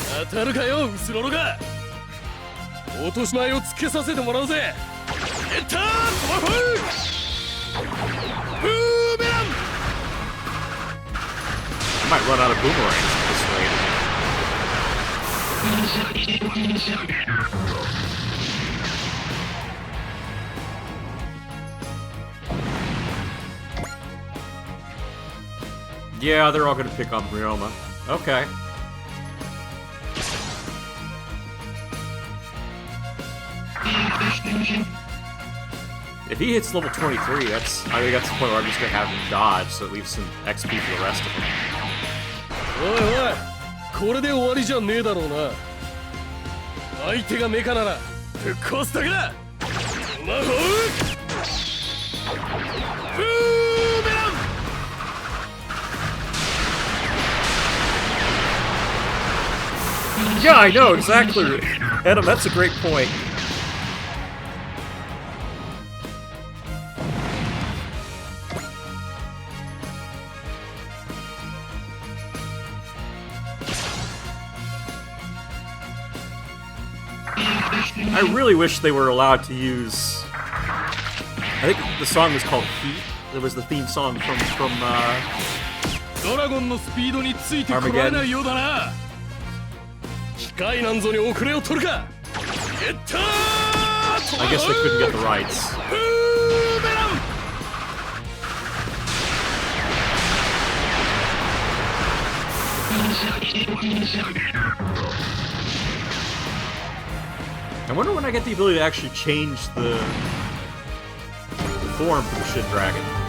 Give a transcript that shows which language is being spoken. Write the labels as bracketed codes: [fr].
[ja] 当たるかよ、ウスロロが。落とし前をつけさせてもらうぜ。ゲッタートマホークブーメラン。 [en] I might run out of boomerangs at this rate. Yeah, they're all gonna pick on Ryoma. Okay. If he hits level 23, I think that's the point where I'm just gonna have him dodge, so it leaves some XP for the rest of them. [ja] おいおい、これで終わりじゃねえだろうな。相手がメカならぶっ壊すだけだ。トマホークブーメラン。 [en] Yeah, I know, exactly. Adam, that's a great point. I really wish they were allowed to use... I think the song was called Heat. It was the theme song from [ja] ドラゴンのスピードについてこらえないようだな。機械なんぞに遅れを取るか。ゲッター [en] I guess they couldn't get the rights. [ja] ブーメラン。 [en] I wonder when I get the ability to actually change the form for the Shin Dragon.